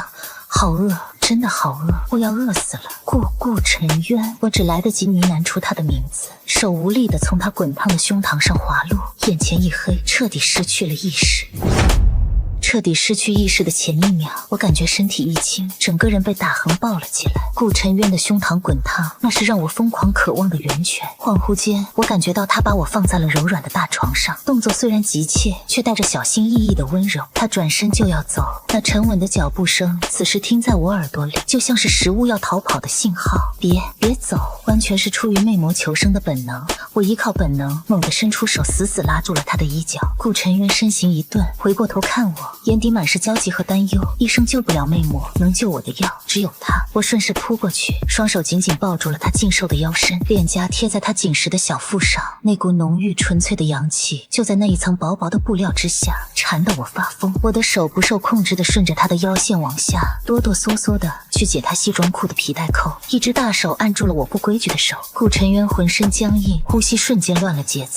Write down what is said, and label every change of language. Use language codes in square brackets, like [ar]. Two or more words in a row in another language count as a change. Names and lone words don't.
[zh] 好餓，真的好餓，我要餓死了。顧晨淵，我只來得及呢喃出他的名字，手無力地從他滾燙的胸膛上滑落，眼前一黑，徹底失去了意識。徹底失去意識的前一秒，我感覺身體一輕，整個人被大橫抱了起來。顧晨淵的胸膛滾燙，那是讓我瘋狂渴望的源泉。恍惚間，我感覺到他把我放在了柔軟的大床上，動作虽然急切，卻帶着小心翼翼的溫柔。他轉身就要走，那沉穩的腳步聲此時聽在我耳朵裡，就像是食物要逃跑的信號。別走，完全是出於魅魔求生的本能。我依靠本能，猛地伸出手，死死拉住了他的衣角。顧晨淵身形一頓，回過頭看我，眼底滿是焦急和擔憂。醫生救不了魅魔，能救我的藥只有他。我順勢撲過去，雙手緊緊抱住了他勁瘦的腰身，臉頰貼在他緊實的小腹上，那股濃郁純粹的陽氣就在那一層薄薄的布料之下，纏得我發瘋。我的手不受控制地順着他的腰線往下，哆哆嗦嗦地去解他西裝褲的皮带扣，一只大手按住了我不規矩的手。顧晨淵渾身僵硬，呼吸瞬間亂了節奏。